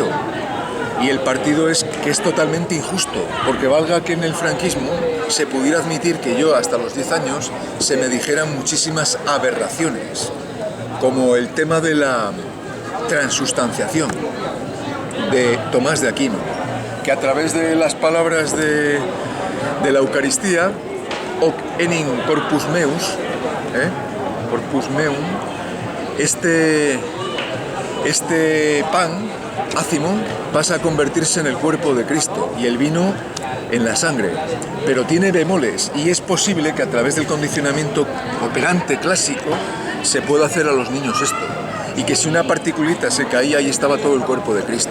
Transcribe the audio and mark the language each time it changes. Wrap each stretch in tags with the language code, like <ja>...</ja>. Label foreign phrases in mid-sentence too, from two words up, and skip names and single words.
<es>Y el partido es que es totalmente injusto, porque valga que en el franquismo se pudiera admitir que yo hasta los 10 años se me dijeran muchísimas aberraciones, como el tema de la transustanciación de Tomás de Aquino, que a través de las palabras de la Eucaristía,</es> <la>hoc enim corpus meus, corpus meum,</la> <es>este pan ácimo pasa a convertirse en el cuerpo de Cristo y el vino en la sangre, pero tiene bemoles y es posible que a través del condicionamiento operante clásico se pueda hacer a los niños esto, y que si una particulita se caía ahí estaba todo el cuerpo de Cristo.</es>